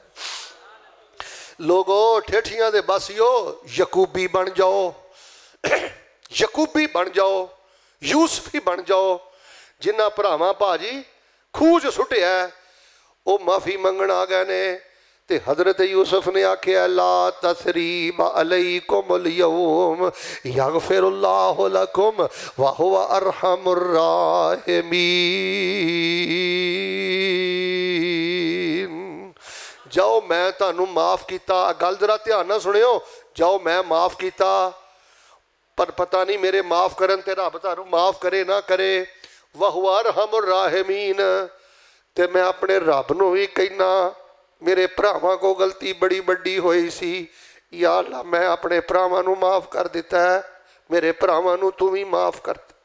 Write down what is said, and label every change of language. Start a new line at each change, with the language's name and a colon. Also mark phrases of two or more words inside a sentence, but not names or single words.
Punjabi: لوگو ٹھیٹھیاں دے بسیو یعقوبی بن جاؤ، یعقوبی بن جاؤ، یوسفی بن جاؤ. جنہاں بھراواں بھاجی کھوہ چ سٹیا وہ معافی منگن آ گئے نے تے حضرت یوسف نے آکھیا
Arabic: لا تثريب عليكم اليوم يغفر الله لكم وهو أرحم الراحمين.
Punjabi: جاؤ میں تہانوں معاف کیا، گل ذرا دھیان نال سنیو، جاؤ میں معاف کیا، پر پتہ نہیں میرے معاف کرن تے رب تہانوں معاف کرے نہ کرے.
Arabic: وهو أرحم الراحمين.
Punjabi: تے میں اپنے رب نوں بھی کہنا میرے بھراواں کو غلطی بڑی وڈی ہوئی سی، یا اللہ میں اپنے بھراواں نوں معاف کر دتا ہے، میرے بھراواں نوں تو بھی معاف کر.